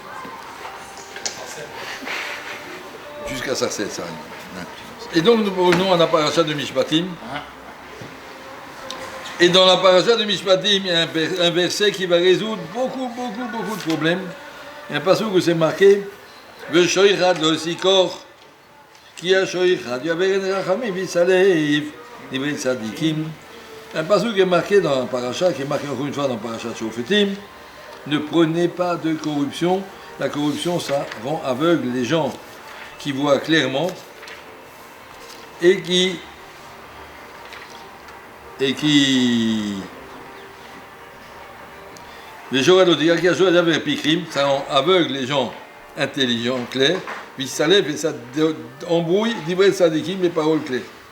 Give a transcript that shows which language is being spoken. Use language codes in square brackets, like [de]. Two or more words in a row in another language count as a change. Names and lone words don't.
[fr] Jusqu'à Sarcelles, ça arrive. Et donc nous revenons à la paracha de Mishpatim. Et dans la paracha de Mishpatim, il y a un verset qui va résoudre beaucoup de problèmes. Il y a un passage où c'est marqué [he] ושוחד לא סיקור כי השוחד יעוורן רחמים ויסלף נברית צדיקים. [fr] Un passage qui est marqué dans la paracha, qui est marqué encore une fois dans la paracha de Shofetim. Ne prenez pas de corruption. La corruption, ça rend aveugle les gens qui voient clairement et qui les gens ça rend aveugle les gens intelligents, clairs, puis ça lève et ça embrouille [he] דברי צדיקים [fr] les paroles claires.